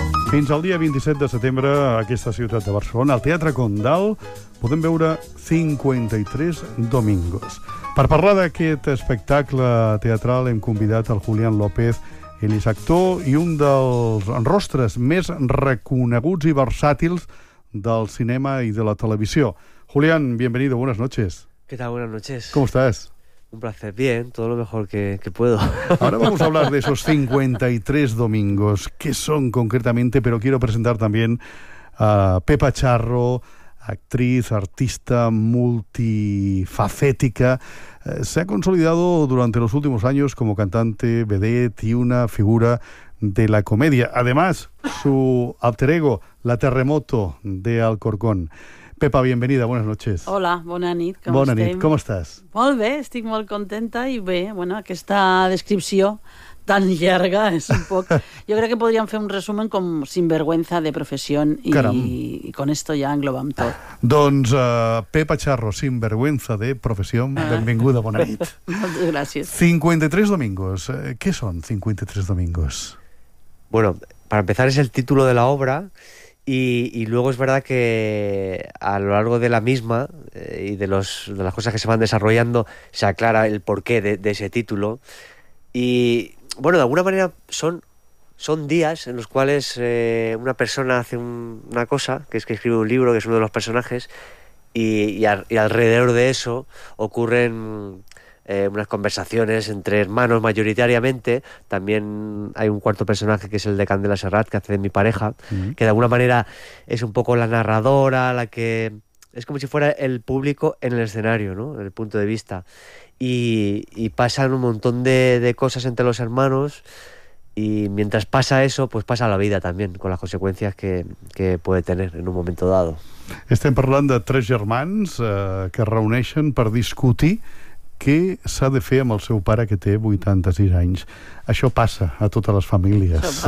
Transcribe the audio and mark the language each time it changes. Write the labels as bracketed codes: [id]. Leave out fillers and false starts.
[ca] Fins al dia 27 de setembre, a aquesta ciutat de Barcelona, al Teatre Condal, podem veure 53 Domingos. Per parlar d'aquest espectacle teatral, hem convidat el Julián López. Ell és actor i un dels rostres més reconeguts i versàtils del cinema i de la televisió. [es] Julián, bienvenido, buenas noches. ¿Qué tal? Buenas noches. ¿Cómo estás? Un placer, bien, todo lo mejor que puedo. Ahora vamos a hablar de esos 53 domingos, que son concretamente, pero quiero presentar también a Pepa Charro, actriz, artista, multifacética. Se ha consolidado durante los últimos años como cantante, vedette y una figura de la comedia. Además, su alter ego, La Terremoto de Alcorcón. Pepa, bienvenida, buenas noches. [ca] Hola, bona nit, com estem? Bona nit, com estàs? Molt bé, estic molt contenta i bé, bueno, aquesta descripció tan llarga és un poc... Jo crec que podríem fer un resumen com sinvergüenza de professió i [es] con esto ya [ca] englobam tot. Doncs Pepa Charro, sinvergüenza de professió, benvinguda, bona nit. Moltes gràcies. 53 domingos, què són 53 domingos? [es] Bueno, para empezar es el título de la obra... Y luego es verdad que a lo largo de la misma y de las cosas que se van desarrollando se aclara el porqué de ese título. Y bueno, de alguna manera son días en los cuales una persona hace una cosa, que es que escribe un libro, que es uno de los personajes, y alrededor de eso ocurren unas conversaciones entre hermanos mayoritariamente. También hay un cuarto personaje que es el de Candela Serrat, que hace de mi pareja, mm-hmm. que de alguna manera es un poco la narradora, la que es como si fuera el público en el escenario, ¿no? En el punto de vista. Y pasan un montón de cosas entre los hermanos, y mientras pasa eso, pues pasa la vida también, con las consecuencias que puede tener en un momento dado. [ca] Estem parlant de tres germans que reuneixen per discutir què s'ha de fer amb el seu pare, que té 86 anys. Això passa a totes les famílies.